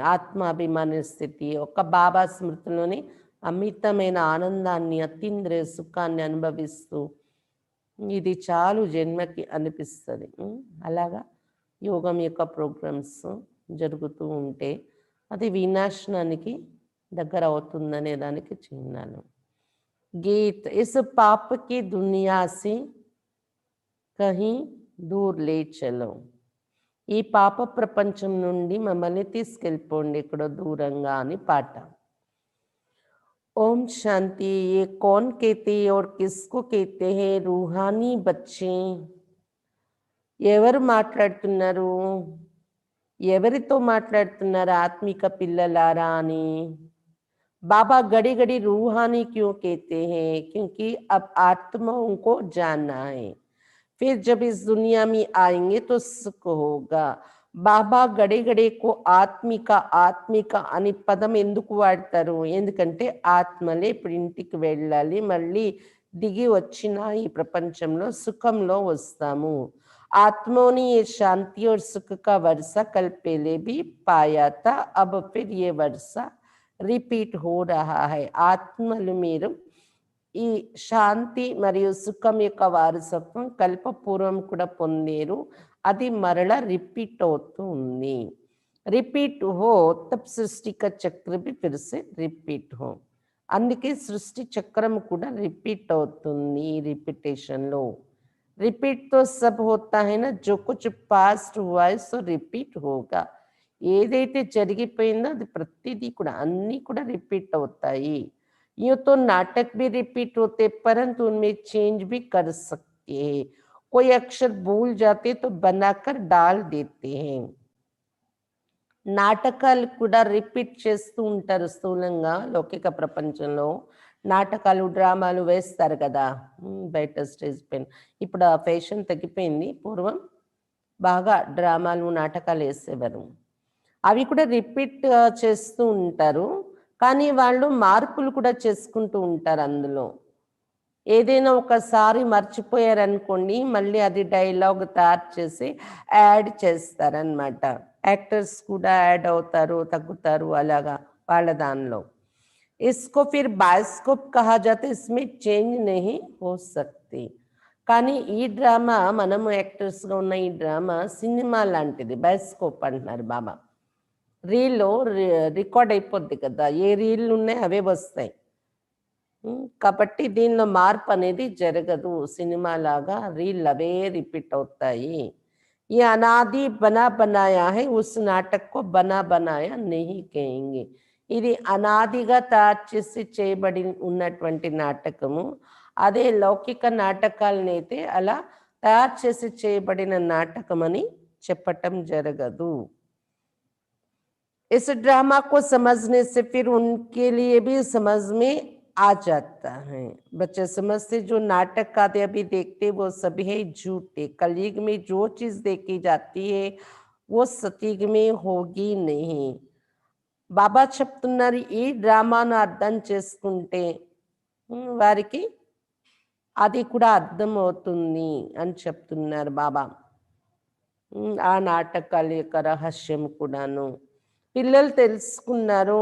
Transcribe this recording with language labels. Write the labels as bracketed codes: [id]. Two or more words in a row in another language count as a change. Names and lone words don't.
[te] ఆత్మాభిమాన స్థితి ఒక బాబా స్మృతిలోని అమితమైన ఆనందాన్ని, అతీంద్రియ సుఖాన్ని అనుభవిస్తూ ఇది చాలు జన్మకి అనిపిస్తుంది. అలాగా యోగం యొక్క ప్రోగ్రామ్స్ జరుగుతూ ఉంటే అది వినాశనానికి దగ్గర అవుతుందనే దానికి చిహ్నాలు. [hi] गीत इस पाप की दुनिया से कहीं दूर ले चलो. [te] ఈ పాప ప్రపంచం నుండి మమ్మల్ని తీసుకెళ్ళిపోండి ఎక్కడో దూరంగా అని పాట. [hi] ओम शांति। ये कौन कहते हैं और किसको कहते हैं? रूहानी बच्चे। [te] ఎవరు మాట్లాడుతున్నారు, ఎవరితో మాట్లాడుతున్నారు ఆత్మిక పిల్లలారా అని. [hi] बाबा घड़ी घड़ी रूहानी क्यों कहते हैं? क्योंकि अब आत्माओं को जानना है, फिर जब इस दुनिया में आएंगे तो सुख होगा. [te] బాబా గడి గడికు ఆత్మిక అని పదం ఎందుకు వాడతారు? ఎందుకంటే ఆత్మలే ఇప్పుడు ఇంటికి వెళ్ళాలి, మళ్ళీ దిగి వచ్చిన ఈ ప్రపంచంలో సుఖంలో వస్తాము. [hi] आत्माओं ने ये शांति और सुख का वर्षा कल पहले भी पाया था, अब फिर ये वर्षा रिपीट हो रहा है. [te] ఆత్మలు మీరు ఈ శాంతి మరియు సుఖం యొక్క వారసత్వం కల్పపూర్వం కూడా పొందేరు, అది మరలా రిపీట్ అవుతూ ఉంది. [hi] रिपीट हो तब सृष्टि का चक्र भी फिर से रिपीट हो. [te] అందుకే సృష్టి చక్రం కూడా రిపీట్ అవుతుంది. [hi] రిపిటేషన్లో रिपीट तो सब होता है ना, जो कुछ पास्ट हुआ है सो रिपीट होगा. [te] ఏదైతే జరిగిపోయిందో అది ప్రతిదీ కూడా అన్నీ కూడా రిపీట్ అవుతాయి. [hi] यूं तो नाटक भी रिपीट होते परंतु उनमें चेंज भी कर सकते हैं. कोई अक्षर भूल जाते तो बनाकर डाल देते हैं. [te] నాటకాలు కూడా రిపీట్ చేస్తూ ఉంటారు. స్థూలంగా లౌకిక ప్రపంచంలో నాటకాలు డ్రామాలు వేస్తారు కదా బయట స్టేజ్ పైన. ఇప్పుడు ఆ ఫ్యాషన్ తగ్గిపోయింది. పూర్వం బాగా డ్రామాలు నాటకాలు వేసేవారు. అవి కూడా రిపీట్ చేస్తూ ఉంటారు, కానీ వాళ్ళు మార్పులు కూడా చేసుకుంటూ ఉంటారు అందులో. ఏదైనా ఒకసారి మర్చిపోయారనుకోండి, మళ్ళీ అది డైలాగ్ తయారు చేసి యాడ్ చేస్తారనమాట. యాక్టర్స్ కూడా యాడ్ అవుతారు, తగ్గుతారు అలాగా వాళ్ళ దానిలో. [hi] इसको फिर बायोस्कोप कहा जाता है, इसमें चेंज नहीं हो सकती. [te] కానీ ఈ డ్రామా మనము యాక్టర్స్గా ఉన్న ఈ డ్రామా సినిమా లాంటిది. బయోస్కోప్ అంటున్నారు బాబా. రీల్లో రికార్డ్ అయిపోద్ది కదా, ఏ రీళ్ళు ఉన్నాయి అవే వస్తాయి. కాబట్టి దీనిలో మార్పు అనేది జరగదు. సినిమా లాగా రీల్ అవే రిపీట్ అవుతాయి. [hi] ये अनादि बना बनाया है, उस नाटक को बना बनाया नहीं कहेंगे. [te] ఇది అనాదిగా తయారు చేసి చేయబడి ఉన్నటువంటి నాటకము. అదే లౌకిక నాటకాలనైతే అలా తయారు చేసి చేయబడిన నాటకం అని చెప్పటం జరగదు. [hi] इस ड्रामा को समझने से फिर उनके लिए भी समझ में आ जाता है. बच्चे समझते जो नाटक आदि अभी देखते वो सभी है झूठे. कलयुग में जो चीज देखी जाती है वो सतयुग में होगी नहीं. [te] బాబా చెప్తున్నారు ఈ డ్రామాను అర్థం చేసుకుంటే వారికి అది కూడా అర్థం అవుతుంది అని చెప్తున్నారు బాబా. ఆ నాటకాల యొక్క రహస్యం కూడాను పిల్లలు తెలుసుకున్నారు.